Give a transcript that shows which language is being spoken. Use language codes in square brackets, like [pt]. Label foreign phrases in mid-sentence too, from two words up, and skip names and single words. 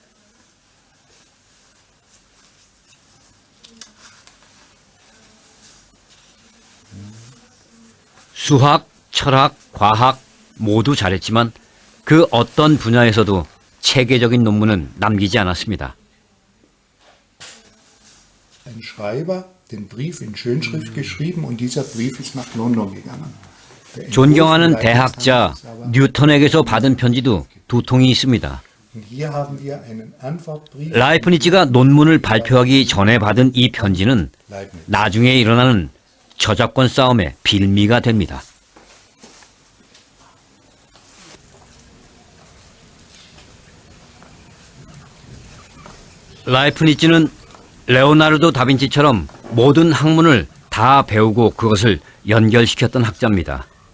[ko] 수학, 철학, 과학 모두 잘했지만 그 어떤 분야에서도 체계적인 논문은 남기지 않았습니다. [de] ein Schreiber den Brief in Schönschrift geschrieben und dieser Brief ist nach London gegangen. [ko] 존경하는 대학자 뉴턴에게서 받은 편지도 2통이 있습니다. [de] Hier haben wir einen Antwortbrief. [ko] 라이프니츠가 논문을 발표하기 전에 받은 이 편지는 나중에 일어나는 저작권 싸움의 빌미가 됩니다. 라이프니츠는 레오나르도 다빈치처럼 모든 학문을 다 배우고 그것을 연결시켰던 학자입니다.